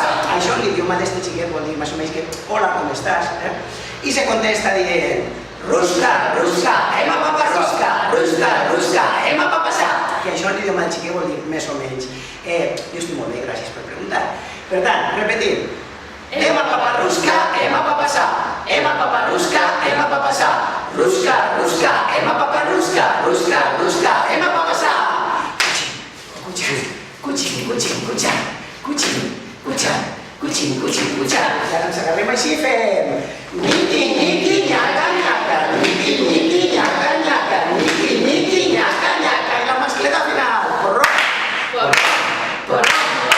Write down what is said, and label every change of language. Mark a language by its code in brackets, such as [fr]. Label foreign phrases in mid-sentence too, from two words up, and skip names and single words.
[ca] Això en l'idioma d'este xiquet vol dir més o menys que hola, com estàs? I se contesta dient Rusca, Rusca, Ema Paparusca, Rusca, Rusca, Ema Papasà. Que això en l'idioma del xiquet vol dir més o menys jo estic molt bé, gràcies per preguntar. Per tant, repetim. Ema Paparusca, Ema Papasà, Ema Paparusca, Ema Papasà, Rusca, Rusca, Ema Paparusca, Rusca, Rusca, Ema Papasà. Cuchin, cuchin, cuchin, cuchin, cuchin, cuchin, cuchin, cuchin, cuchin. I ara ens agarrem així fem Niki, niki, nyaca, nyaca, niki, niki, nyaca, nyaca, niki, niki, nyaca, nyaca. I la mascleta final. Porró, porró, porró.